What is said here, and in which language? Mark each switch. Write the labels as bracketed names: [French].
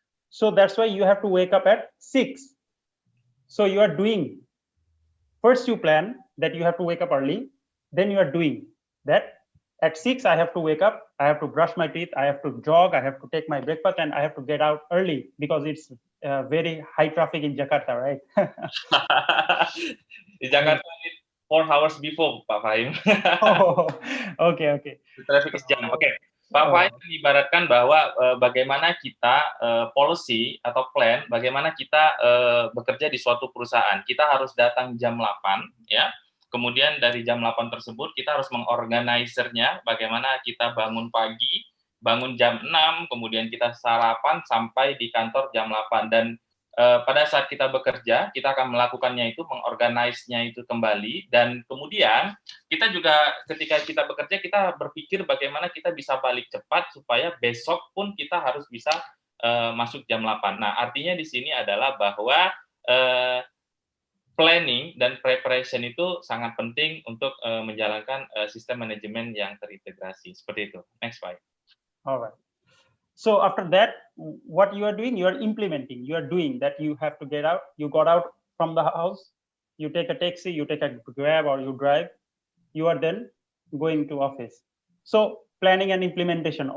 [English] So that's why you have to wake up at 6. So you are doing, first you plan that you have to wake up early, then you are doing that at 6 I have to wake up, I have to brush my teeth, I have to jog, I have to take my breakfast, and I have to get out early because it's very high traffic in Jakarta, right? Di Jakarta 4 hours before, Pak Fahim. Oh, okay. Traffic is jam. Oke. [Indonesian] Pak Fahim ibaratkan bahwa bagaimana kita policy atau plan, bagaimana kita bekerja di suatu perusahaan. Kita harus datang jam 8, ya. Kemudian dari jam 8 tersebut kita harus mengorganisernya, bagaimana kita bangun pagi, bangun jam 6, kemudian kita sarapan sampai di kantor jam 8. Dan pada saat kita bekerja, kita akan melakukannya itu, mengorganisnya itu kembali, dan kemudian kita juga ketika kita bekerja, kita berpikir bagaimana kita bisa balik cepat supaya besok pun kita harus bisa masuk jam 8. Nah, artinya di sini adalah bahwa planning dan preparation itu sangat penting untuk menjalankan sistem manajemen yang terintegrasi. Seperti itu. [English] Next slide. Alright. So after that, what you are doing, you are implementing. You are doing that. You have to get out. You got out from the house. You take a taxi. You take a Grab or you drive. You are then going to office. So planning and implementation.